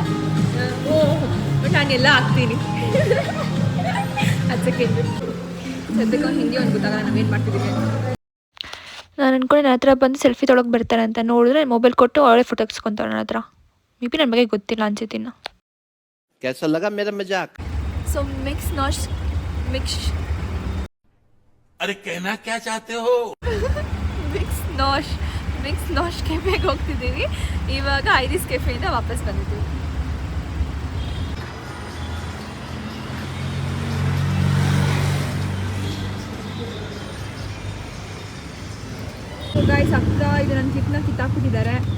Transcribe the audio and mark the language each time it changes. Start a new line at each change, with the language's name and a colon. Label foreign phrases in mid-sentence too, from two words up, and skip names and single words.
Kannada: ಬಟ್ ನಾನೆಲ್ಲ ಹಾಕ್ತೀನಿ. ಅದಕ್ಕೆ ಸದ್ಯಕ್ಕೆ ಅವ್ನು ಹಿಂದಿ ಒಂದು ಗೊತ್ತಾಗಲ್ಲ ನಾವೇನು ಮಾಡ್ತಿದ್ದೀವಿ. ನಾನು ಅನ್ಕೊಂಡೆ ನನ್ನ ಹತ್ರ ಬಂದು ಸೆಲ್ಫಿ ತೊಳಗೆ ಬರ್ತಾರೆ ಅಂತ. ನೋಡಿದ್ರೆ ಮೊಬೈಲ್ ಕೊಟ್ಟು ಅವಳೇ ಫೋಟೋ ತೆಗೆಸ್ಕೊಂತಾಳೆ ನನ್ನ ಹತ್ರ.
English: may be
Kannada: ನನ್ನ ಬಗ್ಗೆ ಗೊತ್ತಿಲ್ಲ ಅನ್ಸುತ್ತಿನ್ನ.
Hindi: कैसा लगा मेरा मजाक?
English: so mix
Hindi: अरे कहना क्या चाहते हो?
Kannada: ಮಿಕ್ಸ್ ನಾಶ್ ಕೆಫೆಗೆ ಹೋಗ್ತಿದ್ದೀವಿ. ಇವಾಗ ಐರಿಸ್ ಕೆಫೆಯಿಂದ ವಾಪಸ್ ಬಂದಿದ್ದೀವಿ. ಗಾಯ್ಸ್ ಅಕ್ಕ ಇದು ನನ್ನ ಕ್ಲಿಪ್ನ ಕಿತ್ತಾಕ್ಬಿಟ್ಟಿದ್ದಾರೆ.